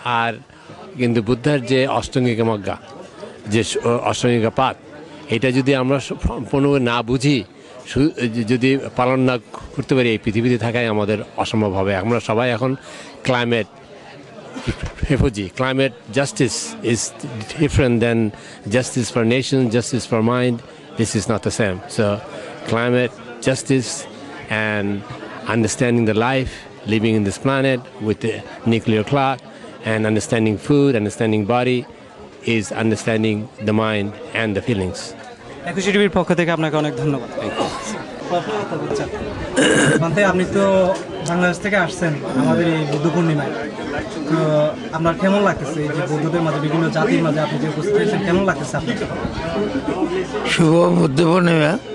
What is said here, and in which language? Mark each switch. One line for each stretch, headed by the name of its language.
Bangla: আর কিন্তু বুদ্ধার যে অষ্টাঙ্গিক মজ্ঞা, যে অষ্টাঙ্গিক পাত, এটা যদি আমরা সম্পূর্ণ না বুঝি, যদি পালন না করতে পারি, এই পৃথিবীতে থাকাই আমাদের অসম্ভব হবে। আমরা সবাই এখন climate refugee.
English: Climate justice is different than justice for nation, justice for mind. This is not the same. So climate justice and understanding the life, living in this planet with the nuclear clock, and understanding food, understanding body, is understanding the mind and the feelings.
Bangla: একুশে টিভির পক্ষ থেকে আপনাকে অনেক ধন্যবাদ। মানতে আপনি তো বাংলাদেশ থেকে আসছেন আমাদের এই বুদ্ধ পূর্ণিমায়, তো আপনার কেমন লাগতেছে এই যে বৌদ্ধদের মাঝে, বিভিন্ন জাতির মাঝে আপনি যে উপস্থিত হয়েছেন, কেমন লাগতেছে আপনার? শুভ বুদ্ধ পূর্ণিমা।